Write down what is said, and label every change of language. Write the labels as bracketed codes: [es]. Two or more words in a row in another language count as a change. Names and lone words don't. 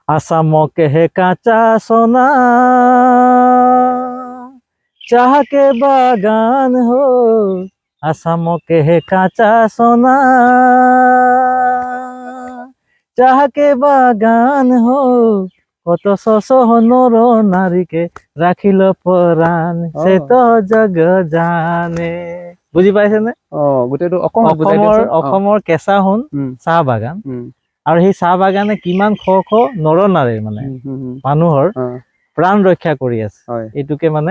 [sck] आसामों के काचा सोना चाह के बागान हो आसामों के काचा सोना चाह के बागान हो कत सहनर नारीके राखिल पराण से तो जग जाने [as] বুজি পাইছেনে গোটেইটো অসমৰ কেঁচা সোণ চাহ বাগান আৰু সেই চাহ বাগানে কিমান শ শ নৰ নাৰীৰ মানে মানুহৰ প্ৰাণ ৰক্ষা কৰি আছে এইটোকে মানে